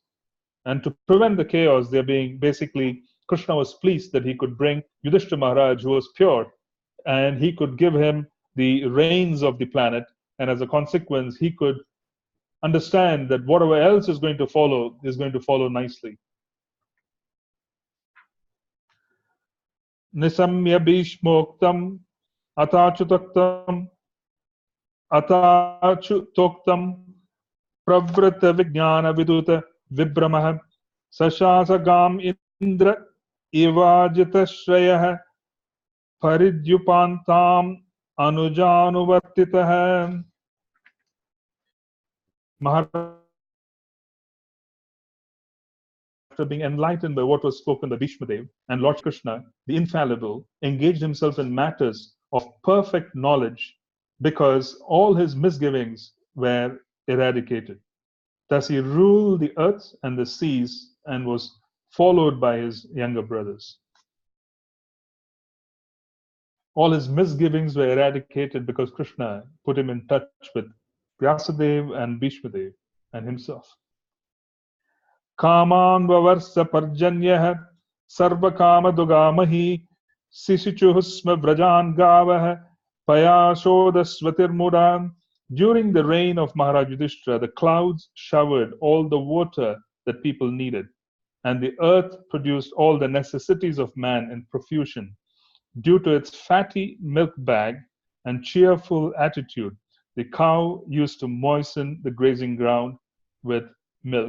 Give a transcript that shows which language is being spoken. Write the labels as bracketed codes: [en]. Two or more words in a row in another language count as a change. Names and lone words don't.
[en] And to prevent the chaos, they're being basically, Krishna was pleased that he could bring Yudhishthira Maharaj, who was pure, and he could give him the reins of the planet, and as a consequence, he could understand that whatever else is going to follow nicely. [sa] निशम्य भीष्मोक्तम् अथाच्युतोक्तम् प्रवृत्त विज्ञान विधूत विभ्रमः शशास गाम् इन्द्र इवाजित आश्रयः परिध्युपान्ताम् अनुजानुवर्तितः. [en] Maharaj, after being enlightened by what was spoken by Bhishmadev, and Lord Krishna, the infallible, engaged himself in matters of perfect knowledge because all his misgivings were eradicated. Thus he ruled the earth and the seas and was followed by his younger brothers. All his misgivings were eradicated because Krishna put him in touch with Vyasadev and Bhishmadev and himself. [sa] कामं ववर्ष पर्जन्यः सर्व काम दुघा मही सिषिचुः स्म व्रजान् गावः पयसोधस्वतीर् मुदा. [en] During the reign of Maharaj Yudhishthira, the clouds showered all the water that people needed, and the earth produced all the necessities of man in profusion. Due to its fatty milk bag and cheerful attitude, the cow used to moisten the grazing ground with milk.